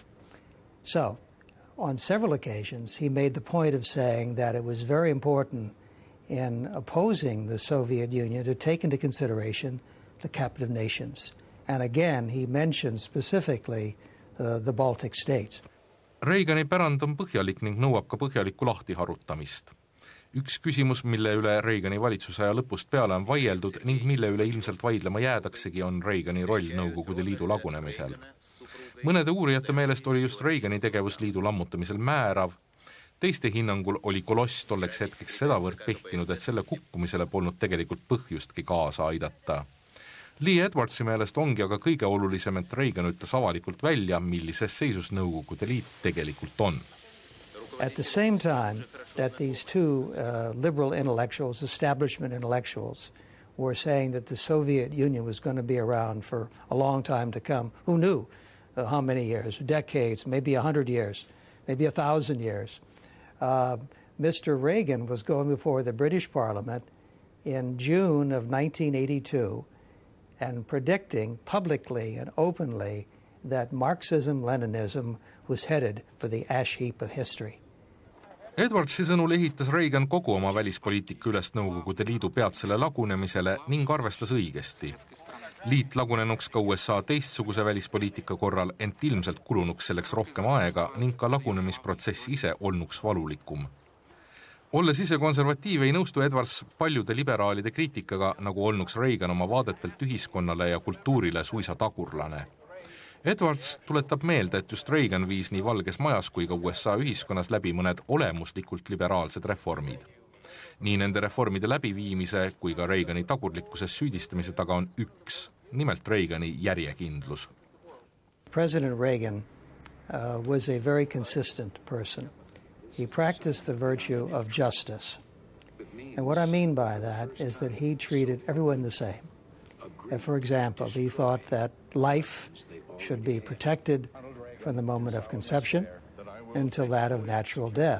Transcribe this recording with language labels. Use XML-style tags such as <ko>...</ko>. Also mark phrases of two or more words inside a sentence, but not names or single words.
<en>So, on several occasions, he made the point of saying that it was very important in opposing the Soviet Union to take into consideration the captive nations. And again, he mentioned specifically the Baltic states.</en> <et>Reagani pärand on põhjalik ning nõuab ka põhjalikku lahtiharutamist. Üks küsimus, mille üle Reagani valitsusaja lõpust peale on vaieldud ning mille üle ilmselt vaidlema jäädaksegi, on Reagani roll Nõukogude Liidu lagunemisel. Mõnede uurijate meelest oli just Reagani tegevus liidu lammutamisel määrav. Teiste hinnangul oli koloss tolleks hetkeks sedavõrd pehtinud, et selle kukkumisele polnud tegelikult põhjustki kaasa aidata. Lee Edwardsi meelest ongi aga kõige olulisem, et Reagan ütles avalikult välja, millises seisus Nõukogude Liit tegelikult on.</et> <en>At the same time that these two liberal intellectuals, establishment intellectuals, were saying that the Soviet Union was going to be around for a long time to come, who knew how many years, decades, maybe 100 years, maybe 1,000 years. Mr. Reagan was going before the British Parliament in June of 1982 and predicting publicly and openly that Marxism-Leninism was headed for the ash heap of history.</en> <et>Edwardsi sõnul ehitas Reagan kogu oma välispoliitika üles Nõukogude Liidu peatsele lagunemisele ning arvestas õigesti. Liit lagunenuks ka USA teistsuguse välispoliitika korral, ent ilmselt kulunuks selleks rohkem aega ning ka lagunemisprotsess ise olnuks valulikum. Olles ise konservatiiv ei nõustu Edwards paljude liberaalide kriitikaga, nagu olnuks Reagan oma vaadetelt ühiskonnale ja kultuurile suisa tagurlane. Edwards tuletab meelde, et just Reagan viis nii Valges Majas kui ka USA ühiskonnas läbi mõned olemuslikult liberaalsed reformid. Nii nende reformide läbiviimise kui ka Reagani tagurlikkuses süüdistamise taga on üks, nimelt Reagani järjekindlus.</et> <en>President Reagan was a very consistent person. He practiced the virtue of justice. And what I mean by that is that he treated everyone the same. For example, he thought that life should be protected from the moment of conception until that of natural death.</en>